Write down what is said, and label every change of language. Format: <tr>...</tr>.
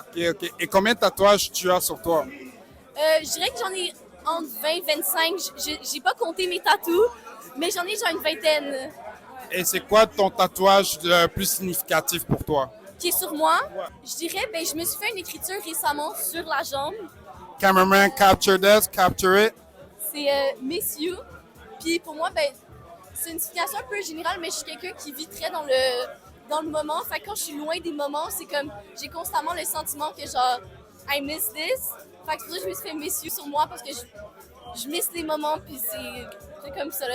<fr>Ok. Et combien de tatouages tu as sur toi? Je dirais que j'en ai entre 20 et 25. J'ai pas compté mes tatous, mais j'en ai genre une vingtaine. Et c'est quoi ton tatouage le plus significatif pour toi? Qui est sur moi? Je dirais, je me suis fait une écriture récemment sur la jambe.</fr> <en>Cameraman, capture this, capture it.</en> <fr>C'est Miss You. Puis pour moi, c'est une situation un peu générale, mais je suis quelqu'un qui vit très dans le moment. Fait que quand je suis loin des moments, c'est comme, j'ai constamment le sentiment que genre,</fr> <en>I miss this.</en> <fr>Fait que c'est pour ça que je me suis fait Miss You sur moi parce que je miss les moments, puis c'est comme ça. Là.</fr>